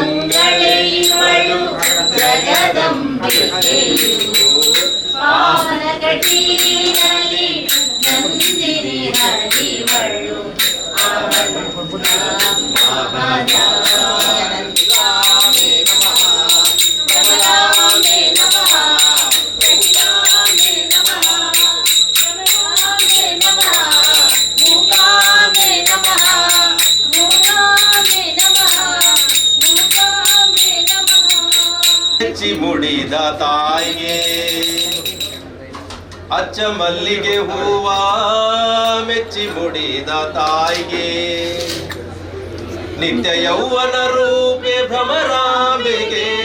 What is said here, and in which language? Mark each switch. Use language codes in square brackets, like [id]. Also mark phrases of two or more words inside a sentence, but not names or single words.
[kn] ಸರ್ವಮಂಗಳೇಗಳು ಜಗದಂಬಿಕೆಯು ಪಾವನ ಜಗಟೀರಲಿ ನಂದಿನಿ ಹರಿವಳು [sa] ಮಹಾದಾನಂದಾಮೇ ನಮಃ ಕಮಲಾಂಬೆ ನಮಃ ವೆಂಕಟಾಂಬೆ ನಮಃ ಕಮಲಾಂಬೆ ನಮಃ ಮೂಕಾಂಬೆ ನಮಃ ಮೂಕಾಂಬೆ ನಮಃ ಮೂಕಾಂಬೆ ನಮಃ. [kn] ಮೆಚ್ಚಿ ಮುಡಿದ ತಾಯಿಗೆ ಅಚ್ಚ ಮಲ್ಲಿಗೆ ಹೂವ ಮೆಚ್ಚಿ ಮುಡಿದ ತಾಯಿಗೆ ನಿತ್ಯ ಯೌವನ ರೂಪೆ ಭ್ರಮರಾಂಬೆಗೆ